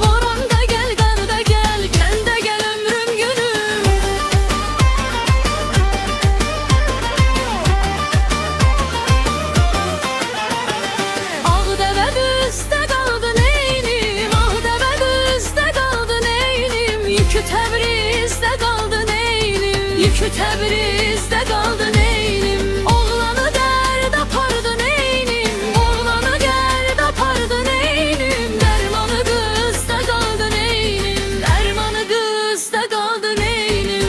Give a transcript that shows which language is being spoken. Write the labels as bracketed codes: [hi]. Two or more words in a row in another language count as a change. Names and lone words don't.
[tr] Boranda gel, karda gel, kende gel ömrüm günüm. Ağdeve düzde kaldı neynim, Ağdeve düzde kaldı neynim. [az] Yükü Təbrizdə qaldı neynim, Yükü Təbrizdə qaldı neynim. Oğlanı dərd apardı neynim, Oğlanı dərd apardı neynim. Dərmanı qızda qaldı neynim, Dərmanı qızda qaldı neynim.